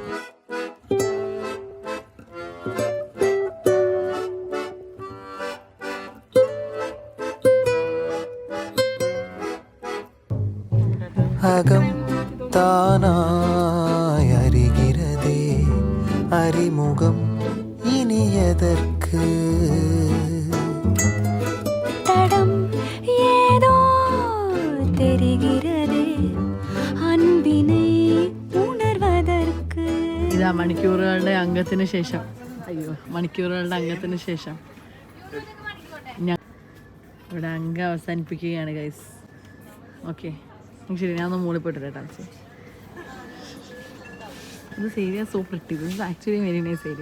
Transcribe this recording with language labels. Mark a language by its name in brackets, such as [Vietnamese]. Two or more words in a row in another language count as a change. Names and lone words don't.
[Tamil] அகம் தானாய் அறிகிறதே அறிமுகம் இனி எதற்கு தடம் ஏதோ தெரிகிறதே அன்பினை உணர்வதற்கு. [Malayalam] ഇതാ മണിക്കൂറുകളുടെ അംഗത്തിന് ശേഷം, മണിക്കൂറുകളുടെ അംഗത്തിന് ശേഷം ഞാൻ ഇവിടെ അംഗം അവസാനിപ്പിക്കുകയാണ് ഗൈസ്. ഓക്കെ ശരി, ഞാൻ ഒന്ന് മൂളി പോയിട്ടില്ല ഡാൻസ്. [English] This area so pretty. This is actually very nice area.